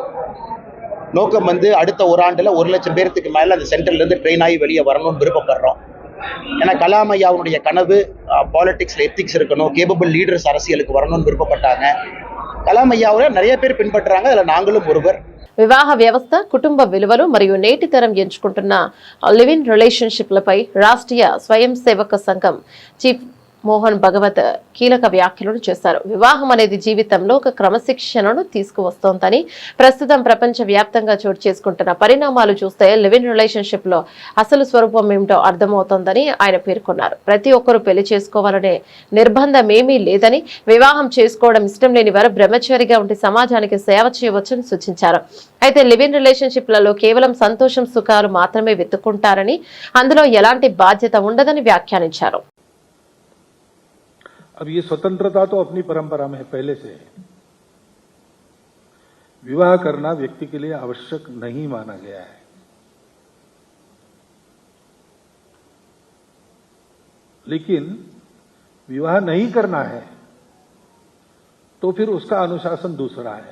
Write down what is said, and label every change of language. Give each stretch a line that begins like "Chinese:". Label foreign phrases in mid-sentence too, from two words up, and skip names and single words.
Tamil: நோக்கம் வந்து அடுத்த ஒரு ஆண்டுல 1 லட்சம் பேருக்கு மேல அந்த சென்டர்ல இருந்து ட்ரெயின் ஆகி வெளியே வரணும்னு விருப்பப்படுறோம். ஏன்னா கலாம் ஐயாவுடைய கனவு பாலிடிக்ஸ்ல எத்திக்ஸ் இருக்கணும்,
English: capable leaders
Tamil: அரசியலுக்கு வரணும்னு விருப்பப்பட்டாங்க. కలాం ஐயாவை நிறைய பேர் பின்பற்றுறாங்க, அதுல நாங்களும் ஒருவர்.
Telugu: వివాహ వ్యవస్థ, కుటుంబ విలువలు మరియు నేటి తరం ఎంచుకుంటున్న
English: live in
Telugu: రిలేషన్షిప్లపై రాష్ట్రీయ స్వయం సేవక సంఘం చీఫ్ మోహన్ భగవత్ కీలక వ్యాఖ్యలను చేశారు. వివాహం అనేది జీవితంలో ఒక క్రమశిక్షణను తీసుకువస్తోందని, ప్రస్తుతం ప్రపంచ వ్యాప్తంగా చోటు చేసుకుంటున్న పరిణామాలు చూస్తే
English: live in relationship
Telugu: లో అసలు స్వరూపం ఏమిటో అర్థమవుతోందని ఆయన పేర్కొన్నారు. ప్రతి ఒక్కరూ పెళ్లి చేసుకోవాలనే నిర్బంధం ఏమీ లేదని, వివాహం చేసుకోవడం ఇష్టం లేని వారు బ్రహ్మచారిగా ఉండి సమాజానికి సేవ చేయవచ్చని సూచించారు. అయితే
English: live in
Telugu: రిలేషన్షిప్లలో కేవలం సంతోషం, సుఖాలు మాత్రమే వెతుక్కుంటారని, అందులో ఎలాంటి బాధ్యత ఉండదని వ్యాఖ్యానించారు.
Hindi: अब ये स्वतंत्रता तो अपनी परंपरा में है पहले से। विवाह करना व्यक्ति के लिए आवश्यक नहीं माना गया है, लेकिन विवाह नहीं करना है तो फिर उसका अनुशासन दूसरा है।